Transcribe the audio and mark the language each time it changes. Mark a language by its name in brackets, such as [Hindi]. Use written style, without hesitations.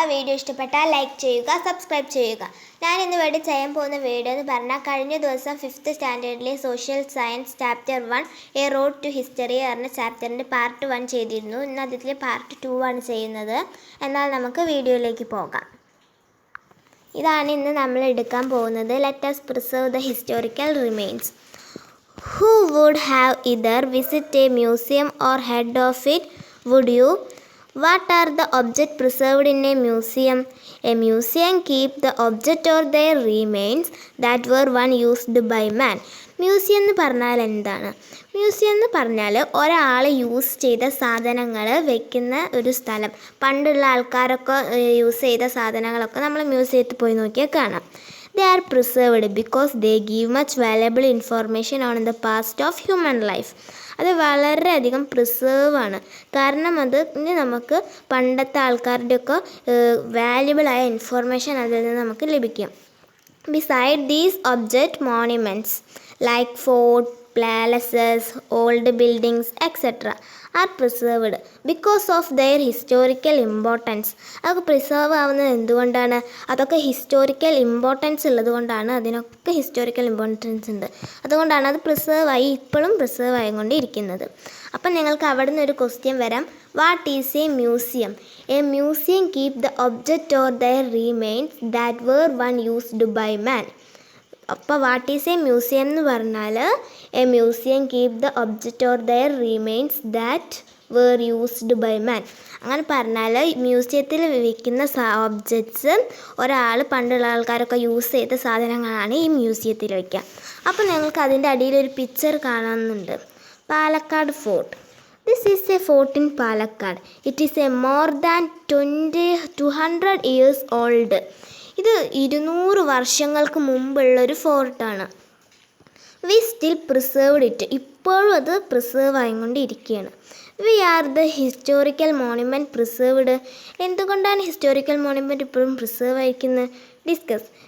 [Malayalam] Video ഇഷ്ടപ്പെട്ടാൽ like ചെയ്യുക, subscribe ചെയ്യുക. ഞാൻ ഇന്ന് ഇവിടെ ചെയ്യാൻ പോകുന്ന വീഡിയോ എന്ന് പറഞ്ഞാൽ കഴിഞ്ഞ ദിവസം 5th സ്റ്റാൻഡേർഡിലെ social science chapter 1 A road to history പറഞ്ഞ ചാപ്റ്ററിൻ്റെ പാർട്ട് 1 ചെയ്തിരുന്നു. ഇന്ന് അതിൽ പാർട്ട് 2 ആണ് ചെയ്യുന്നത്. എന്നാൽ നമുക്ക് വീഡിയോയിലേക്ക് പോകാം. ഇതാണ് ഇന്ന് നമ്മൾ എടുക്കാൻ പോകുന്നത്. [English] Let us preserve the historical remains. Who would have either visit a museum or heard of it? Would you? What are the objects preserved in a museum? A museum keeps the object or their remains that were once used by man. [Malayalam] Museum എന്ന് പറഞ്ഞാൽ എന്താണ്? Museum എന്ന് പറഞ്ഞാൽ ഒരാൾ use ചെയ്ത സാധനങ്ങൾ വെക്കുന്ന ഒരു സ്ഥലം. പണ്ടുള്ള ആൾക്കാരൊക്കെ യൂസ് ചെയ്ത സാധനങ്ങളൊക്കെ നമ്മൾ മ്യൂസിയത്തിൽ പോയി നോക്കിയാൽ കാണാം. [English] They are preserved because they give much valuable information on the past of human life. [Malayalam] അത് വളരെയധികം പ്രിസേർവ് ആണ്. കാരണം അത് നമുക്ക് പണ്ടത്തെ ആൾക്കാരുടെയൊക്കെ വാല്യുബിളായ ഇൻഫോർമേഷൻ അതിൽ നിന്ന് നമുക്ക് ലഭിക്കും. [English] Beside these object monuments like fort, palaces, old buildings, etc. are preserved because of their historical importance. [Malayalam] അതൊക്കെ പ്രിസർവ് ആവുന്നത് എന്തുകൊണ്ടാണ്? അതൊക്കെ ഹിസ്റ്റോറിക്കൽ ഇമ്പോർട്ടൻസ് ഉള്ളത് കൊണ്ടാണ്. അതിനൊക്കെ ഹിസ്റ്റോറിക്കൽ ഇമ്പോർട്ടൻസ് ഉണ്ട്. അതുകൊണ്ടാണ് അത് പ്രിസർവായി ഇപ്പോഴും പ്രിസർവ് ആയിക്കൊണ്ടിരിക്കുന്നത്. അപ്പം നിങ്ങൾക്ക് അവിടെ നിന്ന് ഒരു ക്വസ്റ്റ്യൻ വരാം. [English] What is a museum? A museum keep the object or their remains that were one used by man. അപ്പോൾ what is a museum [Malayalam] എന്ന് പറഞ്ഞാൽ [English] A museum keep the object or their remains that were used by man. [Malayalam] അങ്ങനെ പറഞ്ഞാൽ മ്യൂസിയത്തിൽ വയ്ക്കുന്ന objects ഒരാൾ പണ്ടുള്ള ആൾക്കാരൊക്കെ യൂസ് ചെയ്ത സാധനങ്ങളാണ് ഈ മ്യൂസിയത്തിൽ വയ്ക്കുക. അപ്പോൾ നിങ്ങൾക്ക് അതിൻ്റെ അടിയിലൊരു പിക്ചർ കാണുന്നുണ്ട്. Palakkad fort. [English] This is a fort in Palakkad. It is a more than 200 years old. [Malayalam] ഇത് 200 വർഷങ്ങൾക്ക് മുമ്പുള്ളൊരു ഫോർട്ടാണ്. [English] We still preserved it. [Malayalam] ഇപ്പോഴും അത് പ്രിസേർവ് ആയിക്കൊണ്ടിരിക്കുകയാണ്. [English] We are the historical monument preserved. [Malayalam] എന്തുകൊണ്ടാണ് ഹിസ്റ്റോറിക്കൽ മോണുമെൻറ്റ് ഇപ്പോഴും പ്രിസേർവ് ആയിരിക്കുന്നത്? ഡിസ്കസ്.